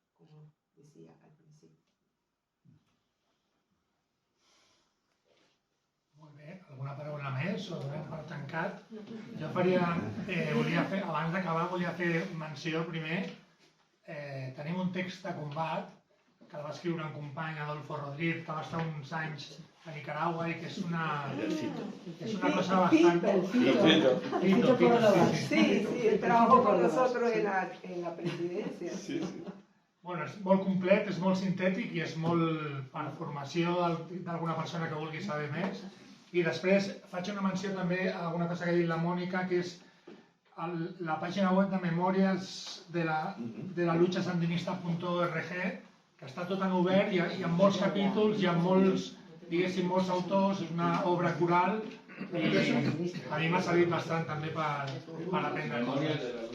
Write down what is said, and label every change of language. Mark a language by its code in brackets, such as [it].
[es] Como decía al principio. [ca] Molt bé, alguna paraula més o donem per tancat? Jo abans d'acabar volia fer menció primer, tenim un text de combat que el va escriure un company, Adolfo Rodríguez, que va estar uns anys a Nicaragua [es] y que es una cosa bastante... Fito, sí, trabajó con nosotros en la presidencia. Sí. [ca] Bueno, és molt complet, és molt sintètic i és molt per formació d'alguna persona que vulgui saber més. I després faig una menció també a alguna cosa que ha dit la Mònica, que és la pàgina web de memòries de la lucha sandinista.org, que està tot en obert i amb molts capítols i amb molts, diguéssim, molts autors, és una obra coral i a mi m'ha servit bastant també per aprendre coses.